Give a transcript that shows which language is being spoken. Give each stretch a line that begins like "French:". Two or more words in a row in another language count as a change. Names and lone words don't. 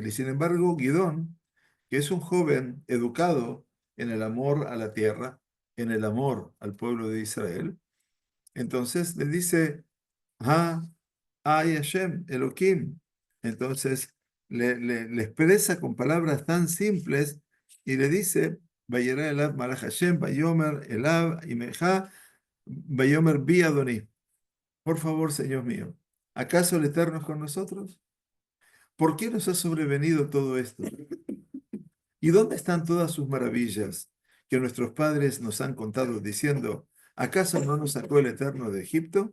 Spanish: Y sin embargo, Gidón, que es un joven educado en el amor a la tierra, en el amor al pueblo de Israel, entonces le dice: Ah, ay Hashem, Elohim. Entonces le expresa con palabras tan simples y le dice:
Hebrew: וירא אליו מלאך השם, ויאמר אליו עמך, ויאמר בי אדוני.
Spanish: Por favor, Señor mío, ¿acaso el Eterno es con nosotros? ¿Por qué nos ha sobrevenido todo esto? ¿Y dónde están todas sus maravillas que nuestros padres nos han contado diciendo: ¿acaso no nos sacó el Eterno de Egipto?